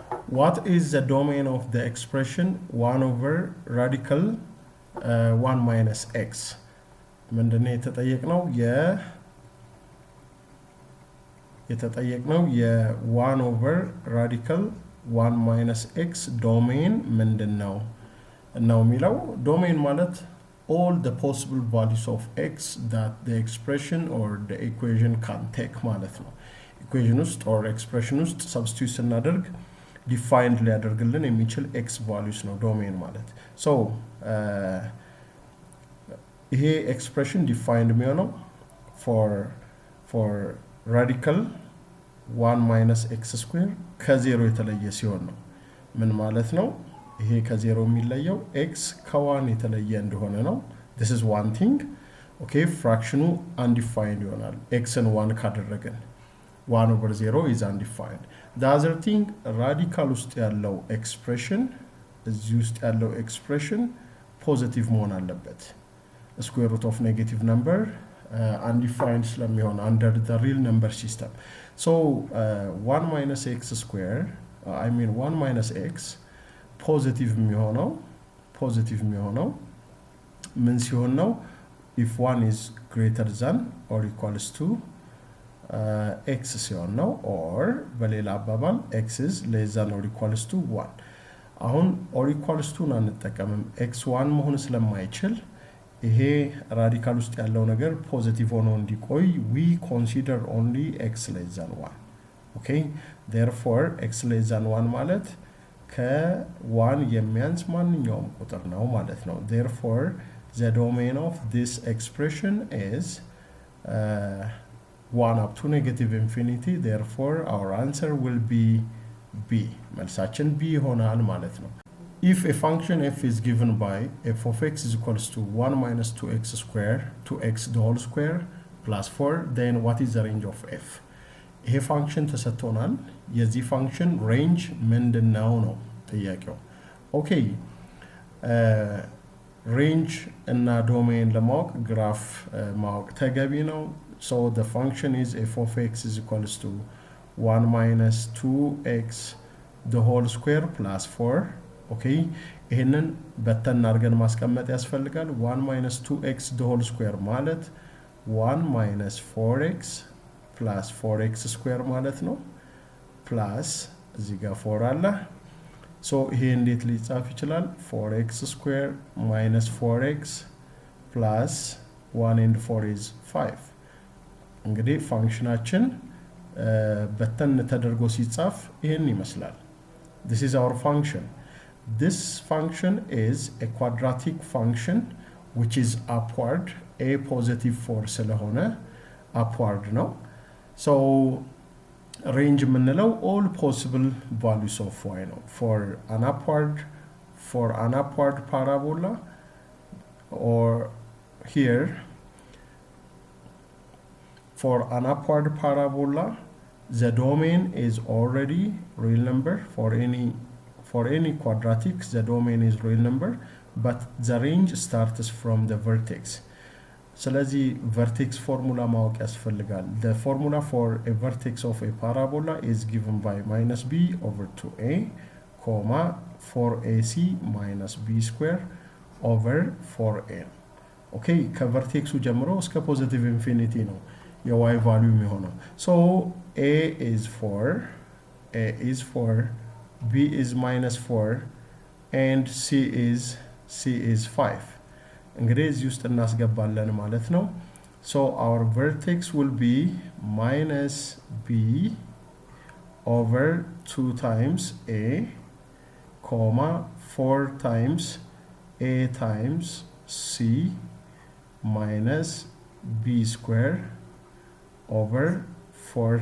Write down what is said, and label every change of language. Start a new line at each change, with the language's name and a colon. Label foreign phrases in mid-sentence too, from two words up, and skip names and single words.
English: what is the domain of the expression 1 over radical 1 minus x ምንድነው
Amharic: የተጠየቅነው የ1
English: over radical 1 minus x domain
Amharic: ምንድነው ነው የሚለው
English: domain ማለት all the possible values of x that the expression or the equation can take
Amharic: ማለት ነው
English: equation ውስጥ or expression ውስጥ substitute ስናደርግ defined
Amharic: ሊያደርግልን የሚችል
English: x values ነው domain ማለት so
Amharic: ይሄ
English: expression defined
Amharic: የሚሆነው
English: for radical 1 minus x square
Amharic: ከ0 የተለየ ሲሆን ነው ምን ማለት ነው ይሄ ከ0 የሚለየው x ከ1 የተለየ እንደሆነ ነው
English: this is one thing okay
Amharic: ፍራክሽኑ undefined ይሆናል x ን
English: 1 ካደረገን 1 over 0 is undefined the other thing radical
Amharic: ውስጥ ያለው
English: expression
Amharic: እዚህ ውስጥ ያለው
English: expression positive
Amharic: መሆን አለበት
English: square root of negative number undefined ስለሚሆን under the real number system so 1 minus x square I mean 1 minus x positive የሚሆነው
Amharic: ምን ሲሆን ነው
English: if 1 is greater than or equals to x
Amharic: ሲሆን ነው
English: or
Amharic: በሌላ አባባል
English: x is less than or equals to 1 አሁን or equals to አንጠቀምም x 1
Amharic: መሆን ስለማይችል ይሄ ራዲካል ውስጥ ያለው ነገር ፖዚቲቭ ሆኖ እንዲቆይ
English: we consider only x less than 1 okay therefore x less than 1
Amharic: ማለት ከ1 የሚያንስ ማንኛውም ቁጥር ነው ማለት ነው
English: therefore the domain of this expression is 1 up to negative infinity therefore our answer will be b
Amharic: መልሳችን b ይሆናል ማለት ነው
English: if a function f is given by f of x is equals to 1 minus 2x square 2x the whole square plus 4 then what is the range of f
Amharic: ይሄ ፋንክሽን ተሰጥቶናል የዚህ ፋንክሽን ሬንጅ ምንድነው ነው ጥያቄው ኦኬ ሬንጅ እና ዶሜን ለማወቅ ግራፍ ማወቅ ተገቢ ነው
English: so the function is f of x is equals to 1 minus 2x the whole square plus 4 okay
Amharic: ይሄንን በተን አድርገን ማስቀመጥ ያስፈልጋል
English: 1 minus 2x the whole square ማለት 1 minus 4x plus 4x
Amharic: square ማለት ነው plus እዚህ ጋር 4 አለ so ይሄ እንዴት ሊጻፍ ይችላል 4x
English: square minus 4x plus 1 and 4 is 5
Amharic: እንግዲህ ፋንክሽናችን በተን ተደርጎ ሲጻፍ ይሄን ይመስላል
English: this is our function this function is a quadratic function which is upward a positive 4 ስለሆነ upward ነው so range የምንለው all possible values of y ነው for an upward parabola or here for an upward parabola the domain is already real number for any quadratic the domain is real number but the range starts from the vertex ስለዚህ vertex formula
Amharic: ማወቅ ያስፈልጋል
English: the formula for a vertex of a parabola is given by minus b over 2a comma 4ac minus b square over 4a okay
Amharic: ከቨርቴክሱ ጀምሮ እስከ ፖዚቲቭ ኢንፊኒቲ ነው የy value የሚሆነው
English: so a is 4 b is minus 4 and c is 5
Amharic: እንግዲህ እዚህ ውስጥ እናስገባለን ማለት ነው
English: so our vertex will be minus b over 2 times a comma 4 times a times c minus b square over 4